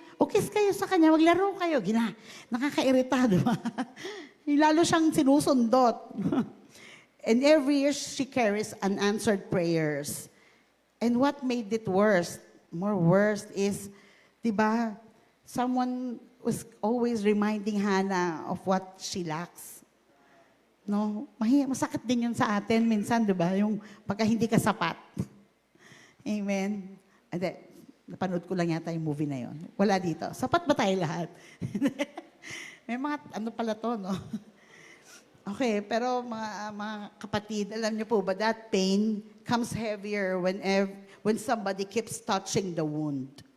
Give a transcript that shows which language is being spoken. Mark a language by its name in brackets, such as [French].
[Filipino] O kiss kayo sa kanya, maglaro kayo. Nakakairita, di ba? Lalo siyang sinusundot. [English] And every year, she carries unanswered prayers. And what made it worse, more worse, is, [Filipino] di ba, [English] someone was always reminding Hannah of what she lacks. [Filipino] No? Masakit din yun sa atin minsan, di ba? Yung pagka hindi ka sapat. Amen. [English] And then, [Filipino] napanood ko lang yata yung movie na yon. Wala dito. Sapat ba tayo lahat? May mga, ano pala to, no? Okay, pero mga kapatid, alam niyo po ba, [English] that pain comes heavier when somebody keeps touching the wound.